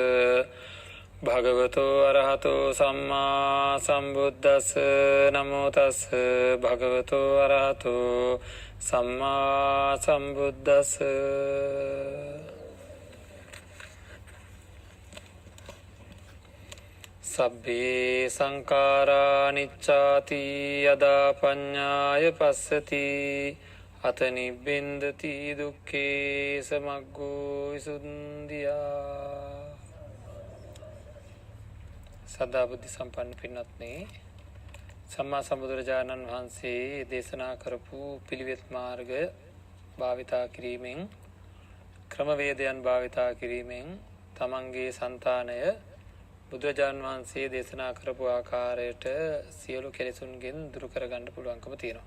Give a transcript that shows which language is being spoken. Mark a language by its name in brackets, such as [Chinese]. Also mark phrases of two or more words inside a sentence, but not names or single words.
[Pali] භගවතු අරහතු සම්මා සම්බුද්දස්ස නමෝ තස් භගවතු අරහතු සම්මා සම්බුද්දස්ස සබ්බේ සංඛාරා අනිච්චාති යදා පඤ්ඤාය පස්සති අත නිබ්බින්දති දුක්ඛේ සමග්ගෝ විසුද්ධියා. [Sinhala] සදා බුද්ධ සම්පන්න පින්වත්නි, සම්මා සම්බුදුරජාණන් වහන්සේ දේශනා කරපු පිළිවෙත් මාර්ගය භාවිතා කිරීමෙන්, ක්‍රමවේදයන් භාවිතා කිරීමෙන් තමන්ගේ సంతානය බුදුරජාණන් වහන්සේ දේශනා කරපු ආකාරයට සියලු කෙලෙසුන්ගෙන් දුරු කරගන්න පුළුවන්කම තියෙනවා.